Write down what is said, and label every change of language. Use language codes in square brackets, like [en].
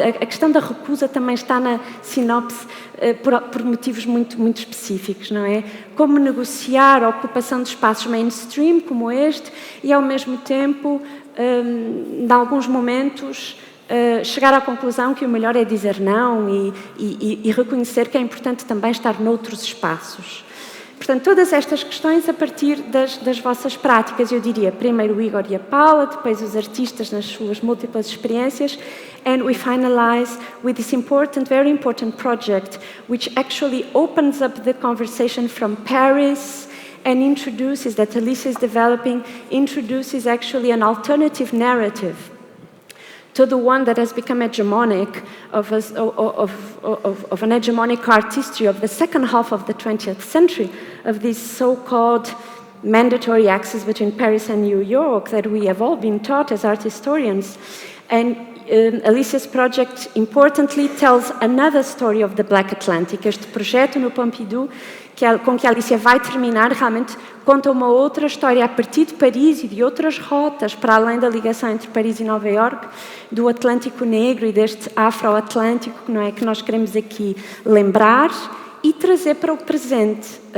[pt] A questão da recusa também está na sinopse por motivos muito, muito específicos, não é? Como negociar a ocupação de espaços mainstream como este e, ao mesmo tempo, em alguns momentos, chegar à conclusão que o melhor é dizer não e reconhecer que é importante também estar noutros espaços. Portanto, todas estas questões a partir das vossas práticas, eu diria, primeiro o Igor e a Paula, depois os artistas nas suas múltiplas experiências, [en] and we finalize with this important, very important project, which actually opens up the conversation from Paris and introduces, that Alicia is developing, introduces actually an alternative narrative to the one that has become hegemonic of an hegemonic art history of the second half of the 20th century, of this so-called mandatory access between Paris and New York that we have all been taught as art historians. And Alicia's project, importantly, tells another story of the Black Atlantic. [pt] Este projeto no Pompidou, com que a Alicia vai terminar, realmente conta uma outra história a partir de Paris e de outras rotas, para além da ligação entre Paris e Nova Iorque, do Atlântico Negro e deste Afro-Atlântico, não é, que nós queremos aqui lembrar e trazer para o presente.